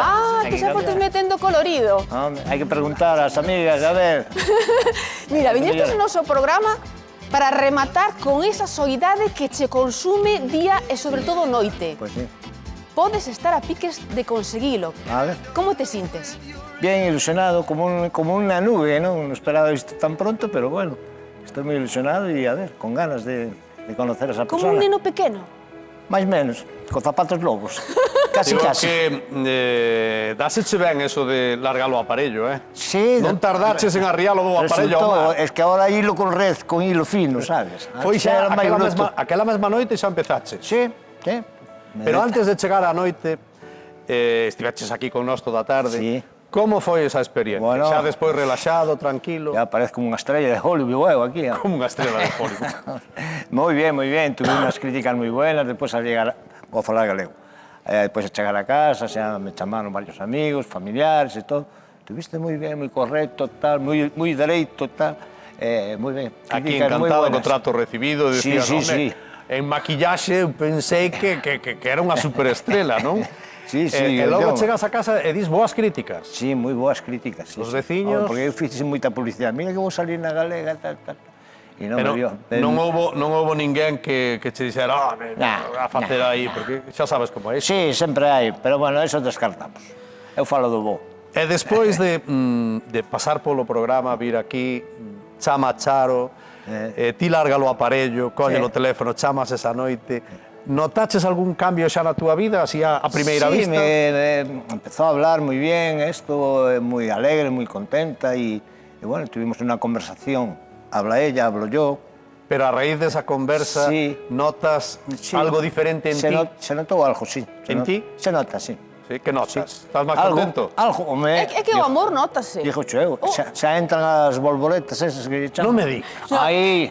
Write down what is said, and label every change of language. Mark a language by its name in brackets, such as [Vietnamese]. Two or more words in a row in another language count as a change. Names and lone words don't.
[Galician] Ah, Hai que que xa foste cambiar. metendo colorido. Hombre, hai que preguntar ás amigas, a ver. Mira, viñestes no noso programa para rematar con esa soidade que che consume día e sobre todo noite. [Spanish] Pues sí. [Galician] Podes estar a piques de conseguilo. A ver. Como te sintes? [Spanish] Bien ilusionado, como una nube, ¿no? No esperaba isto tan pronto, pero bueno, estoy muy ilusionado y, a ver, con ganas de conocer a esa [Galician] Como [Spanish] persona. [Galician] un neno pequeno. Máis menos, con zapatos lobos. [Spanish] Casi, [Galician] Digo [Spanish] casi. [Galician] que dáseche ben eso de largar o aparello, [Spanish] Sí. [Galician] Non tardaches en arriar o aparello ao mar. [Spanish] Es que ahora hilo con red, con hilo fino, sabes? [Galician] Foi Antes xa era máis bruto. aquela mesma noite xa empezaches. [Spanish] Sí, sí. [Galician] Pero antes de chegar á noite, estiveches aquí con nós toda a tarde. [Spanish] Sí. [Galician] Como foi esa experiencia? [Spanish] Bueno, [Galician] Xa despois relaxado, tranquilo, [Spanish] Ya parezco unha estrella de Hollywood, aquí. [Galician] como unha estrela de Hollywood. [Spanish] Muy bien, muy bien. Tuve unas críticas muy buenas. Después al llegar, voy a [Galician] falar galego. [Spanish] Después de llegar a casa, me llamaron varios amigos, familiares y todo. Tuviste muy bien, muy correcto, tal, muy derecho, tal. Muy bien. [Galician] Aquí [Spanish] Críticas muy [Galician] encantado co [Spanish] buenas. [Galician] trato recibido. [Spanish] Sí, [Galician] Decías, [Spanish] sí, [Galician] "Home, [Spanish] sí. [Galician] En maquillaxe eu pensei que era unha superestrela, non? [Spanish] Sí, sí. [Galician] E logo [Spanish] yo- [Galician] chegas a casa e dis boas críticas. [Spanish] Sí, muy boas críticas. Sí, [Galician] Os [Spanish] sí. [Galician] veciños- Porque eu fixe moita publicidade. Mira que vou salir na galega, tal, tal. E non [Spanish] Pero me dio. [Galician] non houbo ninguén que che dixera [Spanish] Nah, [Galician] a facer aí, porque xa sabes como é. Sí, sempre hai, [Spanish] pero bueno, eso descartamos. [Galician] Eu falo do bo. E despois de pasar polo programa, vir aquí, chama a Charo, ti larga o aparello, colle o teléfono, chamas esa noite. Notaches algún cambio xa na túa vida, así a primeira [Spanish] Sí, [Galician] vista? [Spanish] me empezó a hablar muy bien, esto, muy alegre, muy contenta y bueno, tuvimos una conversación. Habla ella, hablo yo. [Galician] Pero a raíz desa conversa, [Spanish] Sí. [Galician] notas [Spanish] Sí. [Galician] algo diferente en ti? [Spanish] Se notó algo, sí. ¿En ti? Se nota, sí. [Galician] Sí, que notas? Estás máis [Spanish] Algo, [Galician] contento? algo, home. É que o amor nótase. Dixo eu, xa entran as bolboretas esas que chaman. Non me digas. Aí.